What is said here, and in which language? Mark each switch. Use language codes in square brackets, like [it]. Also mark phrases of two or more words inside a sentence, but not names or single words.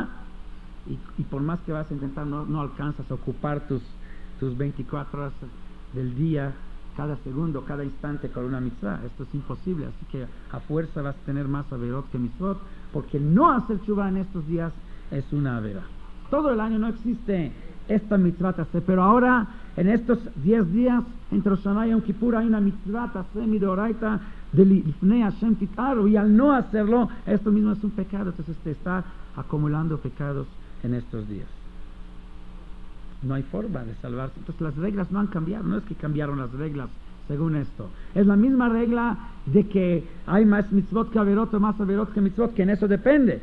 [es] Y por más que vas a intentar, no alcanzas a ocupar tus 24 horas del día, cada segundo, cada instante con una mitzvah. Esto es imposible, así que a fuerza vas a tener más averot que mitzvot, porque no hacer tshuva en estos días es una avera. Todo el año no existe esta [he] מצוות עשה, [es] pero ahora en estos 10 días entre Rosh Hashanah y Yom Kippur hay una [he] מצוות עשה מדאורייתא [es] de [he] לפני השם תטהרו, [es] y al no hacerlo, esto mismo es un pecado. Entonces te está acumulando pecados en estos días. No hay forma de salvarse. Entonces las reglas no han cambiado. No es que cambiaron las reglas según esto. Es la misma regla de que hay más mitzvot que averot o más averot que mitzvot, que en eso depende.